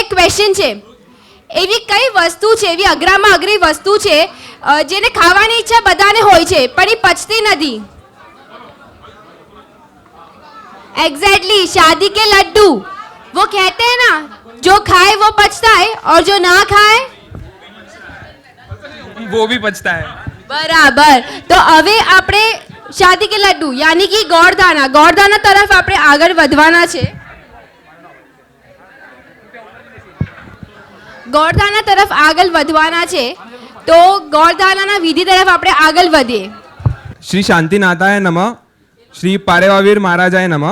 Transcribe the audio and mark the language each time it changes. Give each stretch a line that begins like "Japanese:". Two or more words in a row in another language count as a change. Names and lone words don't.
Gujarati: ક્વેશ્ચન છે, એવી કઈ વસ્તુ છે, એવી અઘરામાં અઘરી વસ્તુ છે જેને ખાવાની ઈચ્છા બધાને હોય છે પણ એ પચતી નથી?
Hindi: एग्जैक्टली शादी के लड्डू, वो कहते हैं ना जो खाए वो पचता है और जो ना खाए वो भी पचता है. बराबर.
Gujarati: तो હવે આપણે
Hindi: शादी के लड्डू यानी के
Gujarati: ગોળદાના તરફ આપણે આગળ વધવાના છે. ગોળદાના તરફ આગળ વધવાના છે, તો ગોળદાનાના વિધિ તરફ આપણે આગળ વધીએ.
Sanskrit: श्री शांतिनाथाय नमः. श्री पारेवावीर महाराजाय नमः.